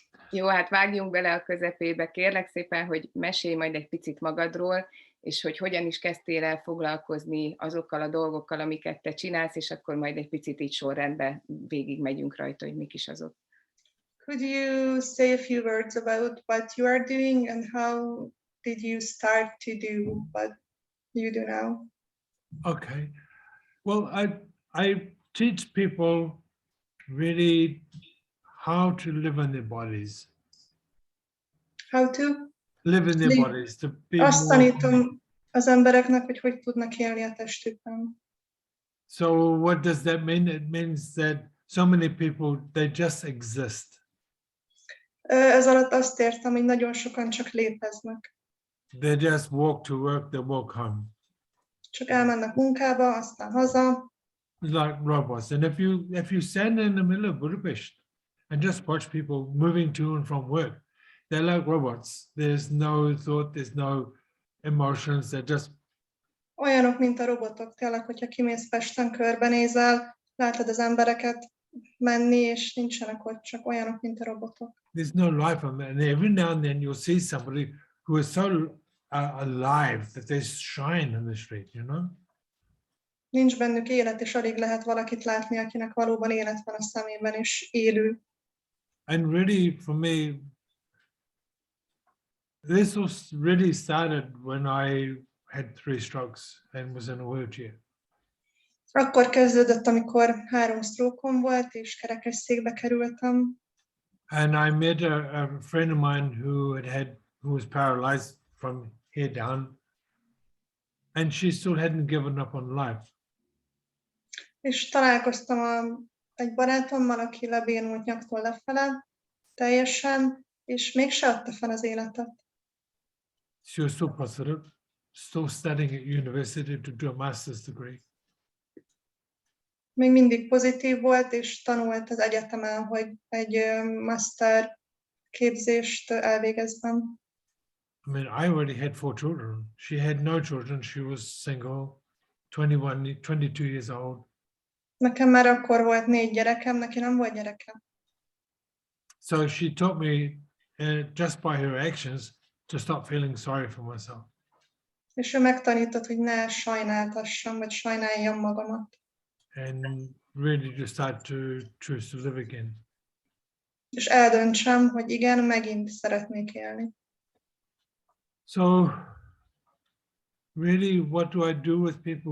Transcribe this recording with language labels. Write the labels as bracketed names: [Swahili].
[Hungarian] Jó, hát vágjunk bele a közepébe. Kérlek szépen, hogy mesélj majd egy picit magadról, és hogy hogyan is kezdtél el foglalkozni azokkal a dolgokkal, amiket te csinálsz, és akkor majd egy picit így sorrendben végigmegyünk rajta, hogy mik is azok. [English] Could you say a few words about what you are doing and how did you start to do what you do now? Okay. Well, I teach people really how to live in their bodies. How to? Live in their bodies. To be [Hungarian] Azt tanítom az embereknek, hogy hogy tudnak élni a testükben. [English] So what does that mean? It means that so many people, they just exist. [Hungarian] Ez alatt azt értem, hogy nagyon sokan csak léteznek. [English] They just walk to work, they walk home. [Hungarian] Csak elmennek munkába, aztán haza. [English] Like robots. And if you stand in the middle of Budapest and just watch people moving to and from work, they're like robots. There's no thought, there's no emotions, they're just... [Hungarian] Olyanok, mint a robotok. Tényleg, hogyha kimész Pesten, körbenézel, látod az embereket menni, és nincsenek ott, csak olyanok, mint a robotok. [English] There's no life on them. And every now and then you'll see somebody who is so alive that they shine in the street, you know? [Hungarian] Nincs bennük élet, és alig lehet valakit látni, akinek valóban élet van a szemében, és élő. [English] And really, for me, this was really started when I had 3 strokes and was in a wheelchair. [Hungarian] Akkor kezdődött, amikor 3 stroke-om volt, és kerekesszékbe kerültem. [English] And I met a friend of mine who was paralyzed from here down, and she still hadn't given up on life. [Hungarian] És találkoztam egy barátommal, aki lebénult nyaktól lefele, teljesen, és mégse adta fel az életet. [English] She was still positive, still studying at university to do a master's degree. [Hungarian] Még mindig pozitív volt, és tanult az egyetemen, hogy egy master képzést elvégezzem. [English] I mean, I already had 4 children. She had no children. She was single, 22 years old. [Hungarian] Nekem már akkor volt 4 gyerekem, neki nem volt gyereke. [English] So she taught me, just by her actions, to stop feeling sorry for myself. [Hungarian] És ő megtanított, hogy ne sajnáltassam, vagy sajnáljam magamat. [English] And really to start to choose to live again. [Hungarian] És eldöntsem, hogy igen, megint szeretnék élni. [English] So really, what do I do with people?